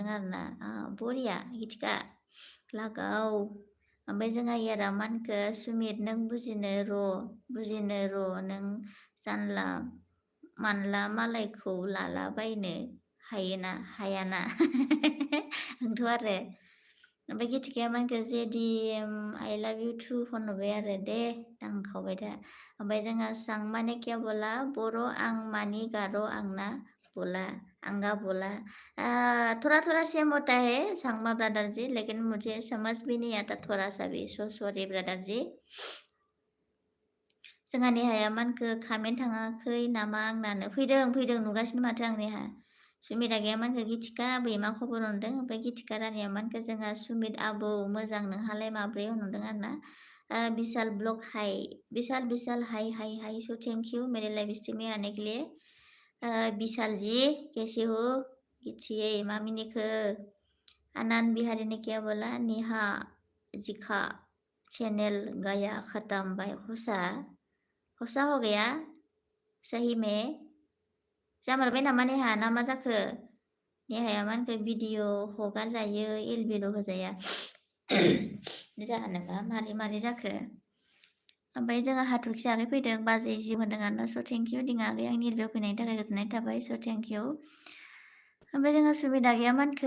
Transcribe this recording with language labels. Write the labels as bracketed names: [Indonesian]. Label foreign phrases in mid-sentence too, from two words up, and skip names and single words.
[Bodo] आरोना बरिया गिथिका लागाव ओमफ्राय जोंहा यारा मा होनखो सुमित नों बुजिनो र' नों जानला मानला मालायखौ लालाबायनो हायाना नोंथ' आरो ओमफ्राय गिथिकाया मा होनखो JDM [English] I love you to [Bodo] होनहरबाय आरो दे दांखावबाय था ओमफ्राय जोंहा सांमा [Hindi] ने क्या बोला [Bodo] बर' आं मानि गार' आंना बोला आंगा बोला [Hindi] थोड़ा सेम होता है सांमा ब्रदर जी [Bodo] लेकिन मुझे समझ भी नहीं आता थोड़ा सा भी सो सॉरी ब्रदर जी जोंहा नेहाया मानखो कामेन्ट थाङाखै नामा आंनानो फैदों नुगासिनो माथो आं नेहा सुमिता गैया मानखो गिथिका आबै मा खबर होनदों ओमफ्राय गिथिका रानिया मानखो जोंहा सुमित आबौ मोजां नोंहालाय माब्रै होनहरदों आरोना विशाल ब्लॉग हाय विशाल हाय [Hindi] सो थैंक यू मेरे लाइव स्ट्रीम में आने के लिए विशाल जी कैसे [Bodo] हो गिथियै मा मिनिखो आनंद बिहारी [Hindi] ने क्या बोला [Bodo] नेहा जिखा चैनल गया खत्म बाय होसा [Hindi] हो गया सही में [Bodo] जामारबाय नामा नेहा ना मा जाखो नेहाया मा होनखो भिडिअ हगार जायो एलबिल' होजाया जाहानोबा मारै जाखो ओमफ्राय जोंहा हाथरखि आगै फैदों बाजै जिउ होनदों आरोना [English] so thank you [Bodo] दिङा आगै आंनि एलबियाव फैनायनि थाखाय गोजोननाय थाबाय [English] so thank you [Bodo] ओमफ्राय जोंहा सुबिदा गैया मानखो